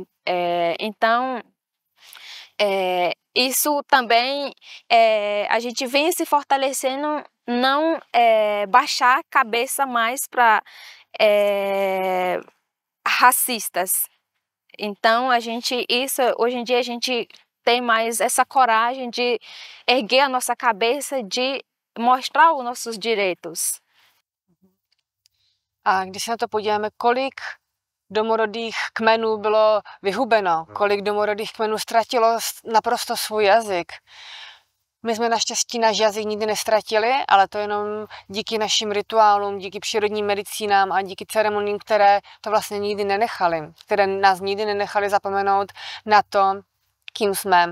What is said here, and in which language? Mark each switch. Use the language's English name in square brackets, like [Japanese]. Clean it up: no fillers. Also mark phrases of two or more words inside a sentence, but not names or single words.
[Portuguese] Então, isso também a gente vem se fortalecendo, não baixar a cabeça mais para racistas. Então, hoje em dia a gente tem mais essa coragem de erguer a nossa cabeça, de mostrar os nossos direitos. [Czech] A když se na to podíváme, kolik domorodých kmenů bylo vyhubeno, kolik domorodých kmenů ztratilo naprosto svůj jazyk. My jsme naštěstí náš jazyk nikdy nestratili, ale to jenom díky našim rituálům, díky přírodním medicínám a díky ceremoniím, které to vlastně nikdy nenechali, které nás nikdy nenechali zapomenout na to, kým jsme.